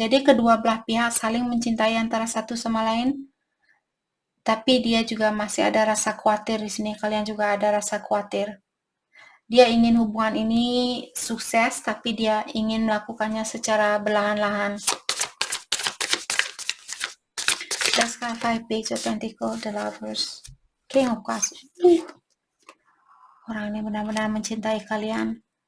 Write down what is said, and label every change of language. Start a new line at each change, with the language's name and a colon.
Indonesian: Jadi kedua belah pihak saling mencintai antara satu sama lain, tapi dia juga masih ada rasa khawatir di sini. Kalian juga ada rasa khawatir. Dia ingin hubungan ini sukses, tapi dia ingin melakukannya secara belahan-lahan.
English: Let's clarify Page of Pentacles, the Lovers, King of Cups.
Indonesian: Orang ini benar-benar mencintai kalian.